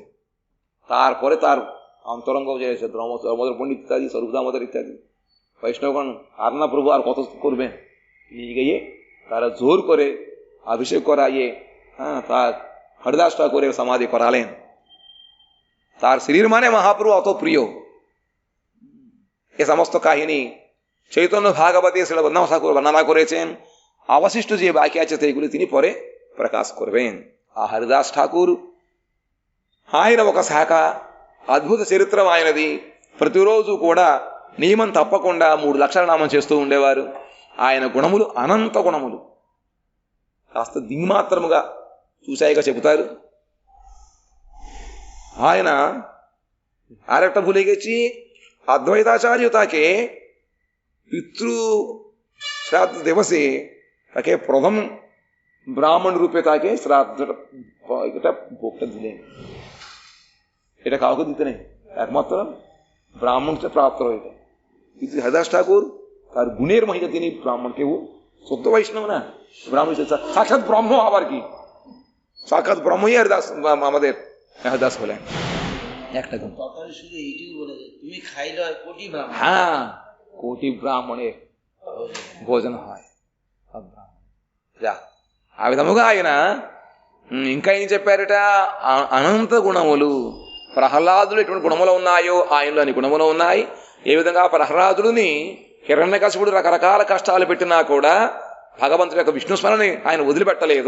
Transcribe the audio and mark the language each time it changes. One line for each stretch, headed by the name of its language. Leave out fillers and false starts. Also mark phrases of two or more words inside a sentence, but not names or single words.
Bangla: তারপরে তার অন্তরঙ্গ যে দামোদর পণ্ডিত ইত্যাদি, স্বরূপ দামোদর ইত্যাদি বৈষ্ণবগণ আর না প্রভু আর কত করবেন, নিয়ে গিয়ে তারা জোর করে অভিষেক করাইয়ে তার হরিদাস ঠাকুরের সমাধি করালেন। তার শরীর মানে মহাপ্রভু অত প্রিয়। এ সমস্ত কাহিনী চৈতন্য ভাগবতে শ্রীল বৈষ্ণব ঠাকুর বর্ণনা করেছেন। অবশিষ্ট যে বাকি আছে সেইগুলি তিনি পরে ప్రకాశ করবেন।
Telugu: ఆ హరిదాస్ ఠాకూర్ ఆయన ఒక శాఖ, అద్భుత చరిత్ర ఆయనది. ప్రతిరోజు కూడా నియమం తప్పకుండా 3 లక్షల నామం చేస్తూ ఉండేవారు. ఆయన గుణములు అనంత గుణములు, కాస్త దిగ్మాత్రముగా చూశాయిగా చెబుతారు।
Bangla: ఆయన আরেকটা ভুলে গেছি, অদ্বৈতাচার্য তাকে পিতৃ শ্রাদ্ধ দিবসে তাকে প্রথম ব্রাহ্মণ রূপে তাকে শ্রাদ্ধটা ভোগটা দিলেন। এটা কাউকে দিতে নেই, একমাত্র ব্রাহ্মণকে প্রাপ্ত হয়েছে। কিন্তু হরিদাস ঠাকুর তার গুণের মহিমা তিনি ব্রাহ্মণকে, ও সত্য বৈষ্ণব না, ব্রাহ্মণ সাক্ষাৎ ব্রহ্ম, আবার কি সাক্ষাৎ ব্রহ্মই হরিদাস আমাদের হরিদাস হলেন। একটা গুণ শুধু এইটুকু বলে তুমি খাইলে হয় কোটি ব্রাহ্মণ। হ্যাঁ, কোটি ব্রাহ্মণে ভোজন হয়
Telugu: ఆ విధముగా ఆయన ఇంకా ఏం చెప్పారట, అనంత గుణములు, ప్రహ్లాదుడు ఎటువంటి గుణములు ఉన్నాయో ఆయనలో అన్ని గుణములు ఉన్నాయి. ఏ విధంగా ప్రహ్లాదుడిని హిరణ్యకశిపుడు రకరకాల కష్టాలు పెట్టినా కూడా భగవంతుడి యొక్క విష్ణుస్మరణని ఆయన వదిలిపెట్టలేదు.